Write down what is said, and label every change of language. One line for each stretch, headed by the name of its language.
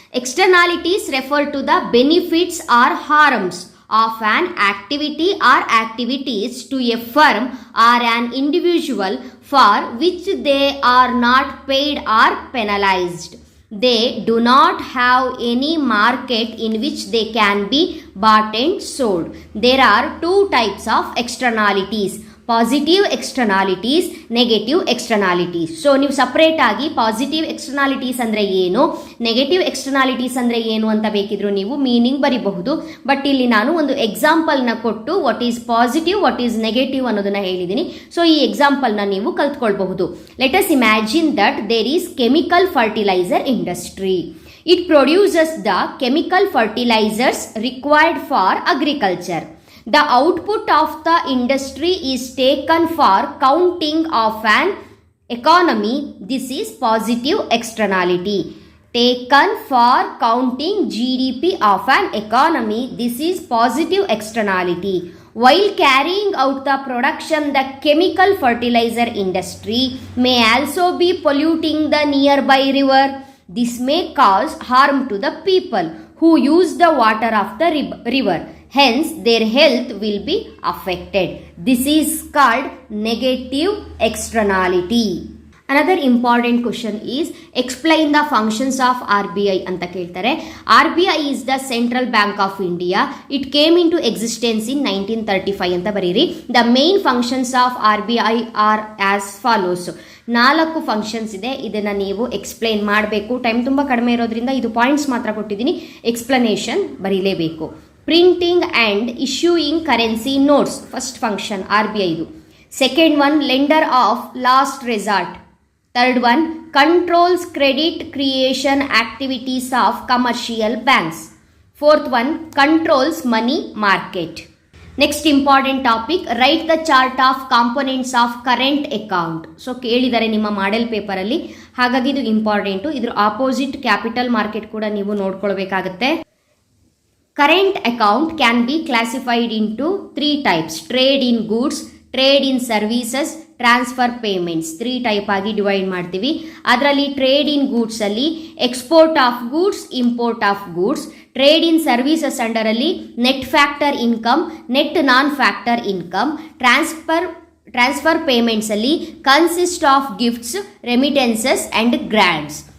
English: Externalities refer to the benefits or harms of an activity or activities to a firm or an individual for which they are not paid or penalized. They do not have any market in which they can be bought and sold. There are 2 types of externalities. Positive externalities, negative externalities.
Kannada: So ನೀವು separate ಆಗಿ positive externalities ಅಂದರೆ ಏನು, negative externalities ಅಂದರೆ ಏನು ಅಂತ ಬೇಕಿದ್ರು ನೀವು meaning ಬರಿಬಹುದು. But ಇಲ್ಲಿ ನಾನು ಒಂದು ಎಕ್ಸಾಂಪಲ್ನ ಕೊಟ್ಟು
English: what is positive what is negative
Kannada: ಅನ್ನೋದನ್ನ ಹೇಳಿದ್ದೀನಿ. ಸೊ ಈ ಎಕ್ಸಾಂಪಲ್ನ ನೀವು ಕಲ್ತ್ಕೊಳ್ಬಹುದು.
English: Let us imagine that there is chemical fertilizer industry. It produces the chemical fertilizers required for agriculture. The output of the industry is taken for counting of an economy. This is positive externality. Taken for counting GDP of an economy. This is positive externality. While carrying out the production, the chemical fertilizer industry may also be polluting the nearby river. This may cause harm to the people who use the water of the river. Hence, their health will be affected. This is called negative externality. Another important question is explain the functions of RBI
Kannada: ಅಂತ ಕೇಳ್ತಾರೆ.
English: RBI is the Central Bank of India. It came into existence in 1935
Kannada: ಅಂತ ಬರೀರಿ.
English: The main functions of RBI are as follows.
Kannada: 4 functions ಇದೆ. ಇದನ್ನು ನೀವು explain ಮಾಡಬೇಕು. Time ತುಂಬ ಕಡಿಮೆ ಇರೋದ್ರಿಂದ ಇದು ಪಾಯಿಂಟ್ಸ್ ಮಾತ್ರ ಕೊಟ್ಟಿದ್ದೀನಿ, explanation ಬರೀಲೇಬೇಕು.
English: Printing and issuing currency notes first function RBIದು. Second one lender of last resort. Third one controls credit creation activities of commercial banks. Fourth one controls money market. Next important topic, write the chart of components of current account.
Kannada: So ಕೇಳಿದ್ದಾರೆ ನಿಮ್ಮ model ಪೇಪರಲ್ಲಿ, ಹಾಗಾಗಿ ಇದು important. ಇದ್ರ opposite capital market ಕೂಡ ನೀವು ನೋಡ್ಕೊಳ್ಬೇಕಾಗತ್ತೆ.
English: Current account can be classified into 3 types: trade in goods, trade in services, transfer payments.
Kannada: 3 type ಆಗಿ divide ಮಾಡ್ತೀವಿ.
English: ಅದರಲ್ಲಿ trade in goods ಅಲ್ಲಿ export of goods, import of goods. Trade in services ಅಂಡರಲ್ಲಿ net factor income, net non factor income. Transfer payments ಅಲ್ಲಿ consist of gifts, remittances and grants.